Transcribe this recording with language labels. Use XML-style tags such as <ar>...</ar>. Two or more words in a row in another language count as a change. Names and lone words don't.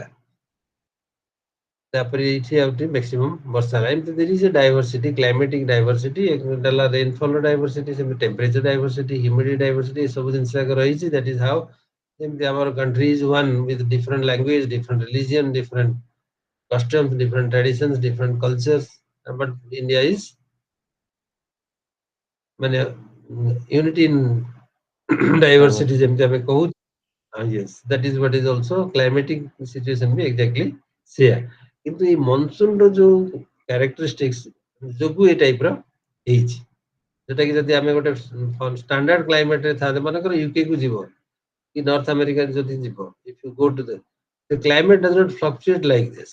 <or>ତାପରେ ଏଇଠି ଆଉ ଟିକେ ମ୍ୟାକ୍ସିମମ୍ ବର୍ଷା ହେଲା। ଏମିତି</or> <en>there is a diversity, climatic diversity.</en> <or>ଏଟା ହେଲା ରେନଫଲର ଡାଇଭର୍ସିଟି, ସେମିତି</or> <en>temperature diversity, humidity diversity,</en> <or>ଏସବୁ ଜିନିଷ ଯାକ ରହିଛି।</or> <en>that is how,</en> <or>ଯେମିତି ଆମର</or> <en>country is one with different language, different religion, different customs, different traditions, different cultures, but India is ମାନେ unity in diversity</en> <or>ଯେମିତି ଆମେ କହୁ।</or> <en>Yes, that is what is also climatic situation ବି exactly ସେଇଆ।</en> <or>କିନ୍ତୁ ଏଇ ମନସୁନ ର ଯୋଉ କ୍ୟାରେକ୍ଟରିଷ୍ଟିକ୍ସ ଯୋଗୁ ଏ ଟାଇପ ର ହେଇଛି, ଯୋଉଟା କି ଯଦି ଆମେ ଗୋଟେ</or> <en>standard climate</en> <or>ରେ ଥାନ୍ତେ, ମନେକର ୟୁକେ କୁ ଯିବ କି ନର୍ଥ ଆମେରିକା ଯଦି ଯିବ,</or> <en>if you go to the climate does not fluctuate like this.</en>